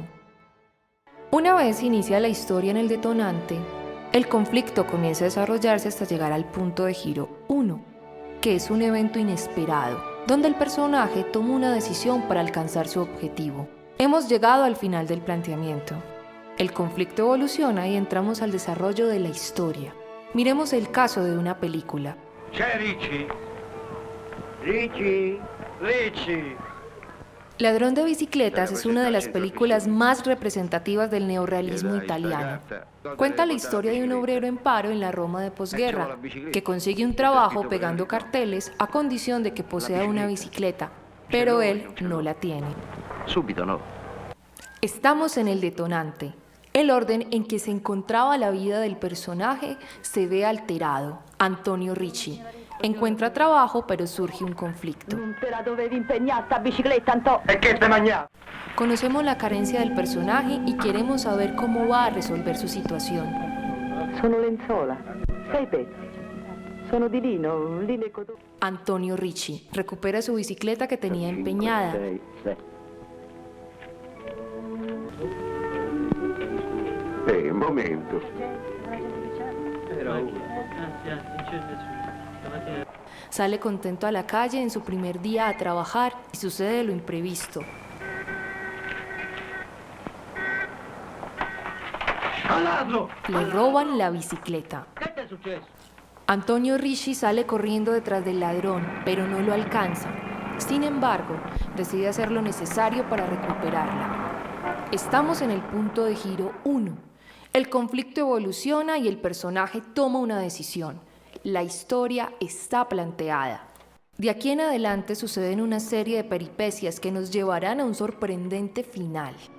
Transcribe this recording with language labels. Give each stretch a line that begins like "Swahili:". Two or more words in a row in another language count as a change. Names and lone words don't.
Spanish: Una vez inicia la historia en el detonante, el conflicto comienza a desarrollarse hasta llegar al punto de giro 1, que es un evento inesperado, donde el personaje toma una decisión para alcanzar su objetivo. Hemos llegado al final del planteamiento. El conflicto evoluciona y entramos al desarrollo de la historia. Miremos el caso de una película.
Italian: C'è Ricci? Ricci? Ricci!
Spanish: Ladrón de bicicletas es una de las películas más representativas del neorrealismo italiano. Cuenta la historia de un obrero en paro en la Roma de posguerra, que consigue un trabajo pegando carteles a condición de que posea una bicicleta, pero él no la tiene.
Italian: Subito no.
Spanish: Estamos en el detonante. El orden en que se encontraba la vida del personaje se ve alterado. Antonio Ricci encuentra trabajo, pero surge un conflicto.
Italian: Non te la dovevi impegnare sta bicicletta, Antò. E che te mangià?
Spanish: Conocemos la carencia del personaje y queremos saber cómo va a resolver su situación.
Italian: Sono lenzuola, 6 pezzi. Sono di lino e cotone.
Spanish: Antonio Ricci recupera su bicicleta que tenía empeñada.
Italian: 6, 7. Un momento.
Spanish: Sale contento a la calle en su primer día a trabajar y sucede lo imprevisto.
Italian: Ladro!
Spanish: Le roban la bicicleta.
Italian: Che ti è successo?
Spanish: Antonio Ricci sale corriendo detrás del ladrón, pero no lo alcanza. Sin embargo, decide hacer lo necesario para recuperarla. Estamos en el punto de giro 1. El conflicto evoluciona y el personaje toma una decisión. La historia está planteada. De aquí en adelante suceden una serie de peripecias que nos llevarán a un sorprendente final.